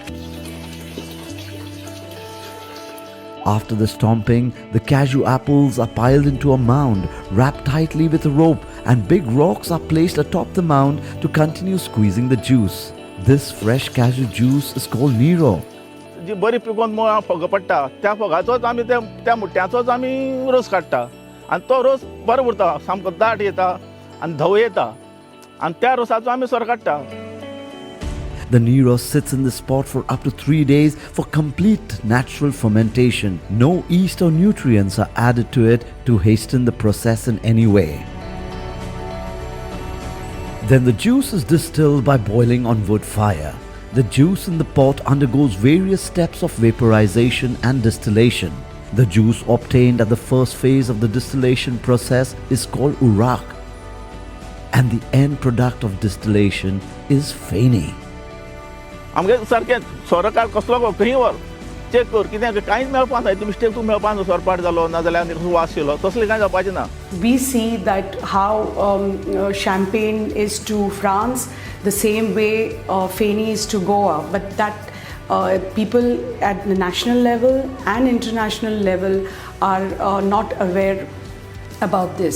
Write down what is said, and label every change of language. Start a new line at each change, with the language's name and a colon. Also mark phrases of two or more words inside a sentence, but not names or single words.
English: After the stomping, the cashew apples are piled into a mound, wrapped tightly with a rope, and big rocks are placed atop the mound to continue squeezing the juice. This fresh cashew juice is called Nero.
Konkani: जी बरी पिकोवन फोग पडटा त्या फोगाचोच आमी त्या मुट्ट्याचोच आमी रोस काडटा आनी तो रोस बरो उरता सामको दाट येता आनी धवो येता आनी त्या रोसाचो आमी सोर काडटा.
English: The Nero sits in the spot for up to 3 days for complete natural fermentation. No yeast or nutrients are added to it to hasten the process in any way. Then the juice is distilled by boiling on wood fire. The juice in the pot undergoes various steps of vaporization and distillation. The juice obtained at the first phase of the distillation process is called urak. And the end product of distillation is Feni.
Konkani: आमगे सारकें सोरो काड कसलो खंय व्हर चेक कर कित्याक कांयच मेळपा ना ती मिस्टेक तूं मेळपा ना सोर पाड जालो नाजाल्यार आनी वास येयलो तसलें कांय जावपाचें ना.
English: We see that how champagne is to France, the same way Feni is to Goa, but that people at the national level and international level are not aware about this.